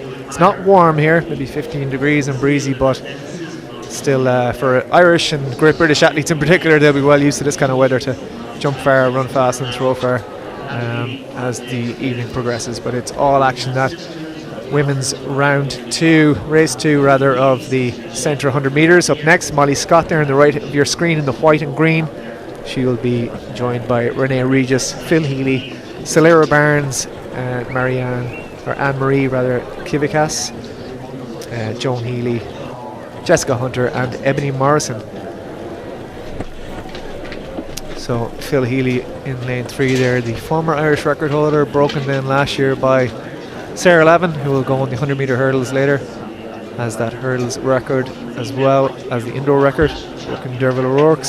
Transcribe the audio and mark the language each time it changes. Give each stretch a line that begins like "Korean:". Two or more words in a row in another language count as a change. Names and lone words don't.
English: It's not warm here, maybe 15 degrees and breezy, but still for Irish and Great British athletes in particular, they'll be well used to this kind of weather to jump far, run fast and throw far as the evening progresses. But it's all action, that women's race two rather, of the centre 100 metres. Up next, Molly Scott there on the right of your screen in the white and green. She will be joined by Renee Regis, Phil Healy, Celera Barnes, Anne-Marie Kivikas, Joan Healy, Jessica Hunter and Ebony Morrison. So Phil Healy in lane 3 there, the former Irish record holder, broken then last year by Sarah Lavin, who will go on the 100 metre hurdles later, has that hurdles record as well as the indoor record, broken Derval O'Rourke's.